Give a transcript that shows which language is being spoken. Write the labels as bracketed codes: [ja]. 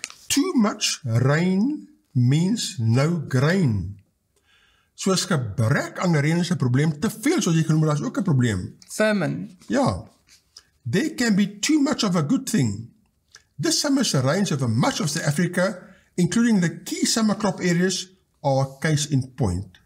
[en] Too much rain means no grain. [af] Soos gebrek aan reën is 'n probleem, te veel soos jy genoem het, is ook 'n probleem. [en] Famine. [af] Ja. [en] There can be too much of a good thing. This summer's rains over much of South Africa, including the key summer crop areas, are a case in point.